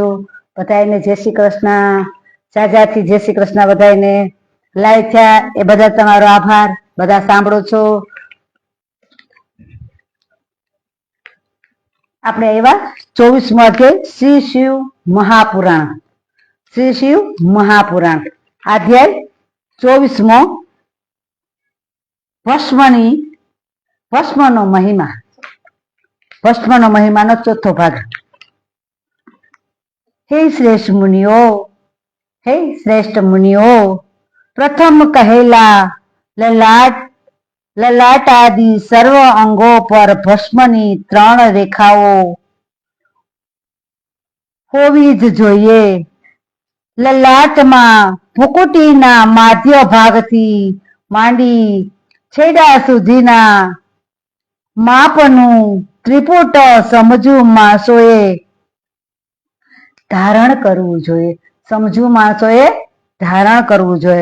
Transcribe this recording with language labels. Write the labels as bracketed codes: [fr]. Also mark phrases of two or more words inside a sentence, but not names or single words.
[gu] બધાને જય શ્રી કૃષ્ણ, જાજાથી જય શ્રી કૃષ્ણ બધાને। લાઈવ થયા એ બધા તમારો આભાર, બધા સાંભળો છો। આપણે એવા 24મો અધ્યાય શ્રી શિવ મહાપુરાણ। શ્રી શિવ મહાપુરાણ અધ્યાય 24મો ભસ્મનો મહિમા। ભસ્મનો મહિમાનો ચોથો ભાગ। હે શ્રેષ્ઠ મુનિઓ, હે શ્રેષ્ઠ મુનિઓ, પ્રથમ કહેલા લલાટ આદિ સર્વ અંગો પર ભસ્મની 3 રેખાઓ હોવી જ જોઈએ। ललाटમાં મુકુટીના માધ્ય ભાગથી માંડી છેડા સુધીના માપનું ત્રિપુટ સમજુ માણસોએ ધારણ કરવું જોઈએ। સમજુ માણસોએ ધારણ કરવું જોઈએ।